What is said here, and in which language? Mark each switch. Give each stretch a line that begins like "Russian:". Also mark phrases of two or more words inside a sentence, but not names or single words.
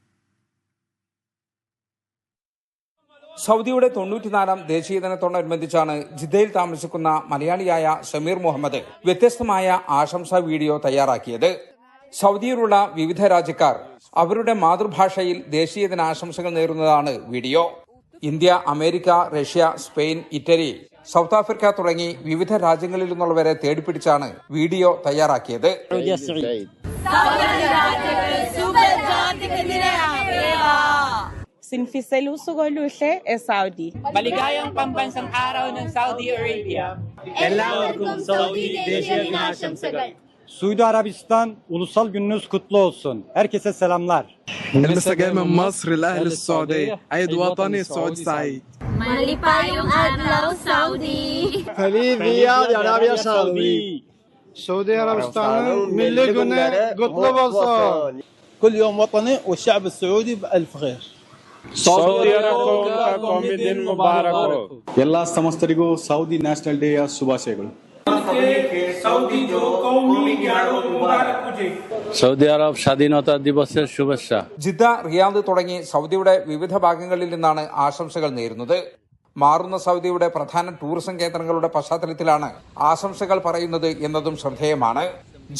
Malayalam: സൗദിയുടെ 94-ാം ദേശീയ ദിനത്തോടനുബന്ധിച്ചാണ് ജിദ്ദയിൽ താമസിക്കുന്ന മലയാളിയായ ഷമീർ മുഹമ്മദ് വ്യത്യസ്തമായ ആശംസാ വീഡിയോ തയ്യാറാക്കിയത്. സൗദിയിലുള്ള വിവിധ രാജ്യക്കാർ അവരുടെ മാതൃഭാഷയിൽ ദേശീയ ദിനാശംസകൾ നേരുന്നതാണ് വീഡിയോ. ഇന്ത്യ, അമേരിക്ക, റഷ്യ, സ്പെയിൻ, ഇറ്റലി, സൗത്ത് ആഫ്രിക്ക തുടങ്ങി വിവിധ രാജ്യങ്ങളിൽ നിന്നുള്ളവരെ തേടിപ്പിടിച്ചാണ് വീഡിയോ തയ്യാറാക്കിയത്. Sinfiseluso Goluche e Saudi.
Filipino: Maligayang pambansang araw ng Saudi Arabia.
Malayalam: എല്ലാവർക്കും സൗദി ദേശീയ ദിനാശംസകൾ.
Turkish: Suudi Arabistan Ulusal Gününüz kutlu olsun. Herkese selamlar.
Arabic: أنا لسه جاي من مصر لأهل السعودية. عيد وطني سعود سعيد.
Cebuano: Malipayong adlaw Saudi.
Spanish: Feliz Día de Arabia Saudi.
Turkish: Suudi Arabistan'ın milli günü kutlu olsun.
Arabic: كل يوم وطني والشعب السعودي بألف خير.
Kannada: ಎಲ್ಲ ಸಮಸ್ತರಿಗೂ ಸೌದಿ
English: national day's
Kannada: ಶುಭಾಶಯಗಳು.
Malayalam: സൗദി അറബ് സ്വാധീനതാ ദിവസ ശുഭേച്ഛ. ജിദ്ദ, റിയാദ് തുടങ്ങി സൗദിയുടെ വിവിധ ഭാഗങ്ങളിൽ നിന്നാണ് ആശംസകൾ നേരുന്നത്. മാറുന്ന സൗദിയുടെ പ്രധാന ടൂറിസം കേന്ദ്രങ്ങളുടെ പശ്ചാത്തലത്തിലാണ് ആശംസകൾ പറയുന്നത് എന്നതും ശ്രദ്ധേയമാണ്.